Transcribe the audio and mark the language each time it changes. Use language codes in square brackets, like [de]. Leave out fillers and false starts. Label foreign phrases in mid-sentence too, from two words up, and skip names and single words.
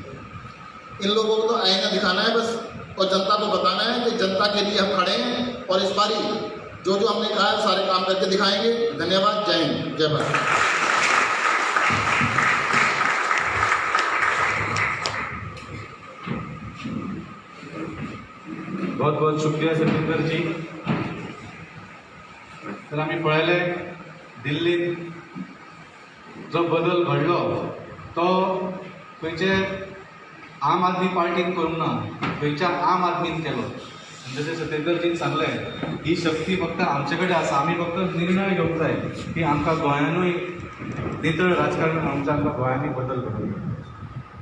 [hi] इन लोगों को तो आईना दिखाना है बस, और जनता को बताना है कि जनता के लिए हम खड़े हैं, और इस बारी जो जो हमने कहा है सारे काम करके दिखाएंगे। धन्यवाद। जय हिंद, जय भारत। बहुत बहुत शुक्रिया सतेंद्र जी। [kok] तर आम्ही पळयले दिल्लीत जो बदल घडलो तो खंयचे आम आदमी पार्टीन करूंक ना, खंयच्या आम आदमीन केलो। जशें सतेंद्रजीन सांगलें, ही शक्ती फक्त आमचे कडेन आसा, आमी फक्त निर्णय घेवंक जाय की आमकां गोंयानूय नितळ राजकारण आमकां गोंयांनी बदल घडोवंक जाय।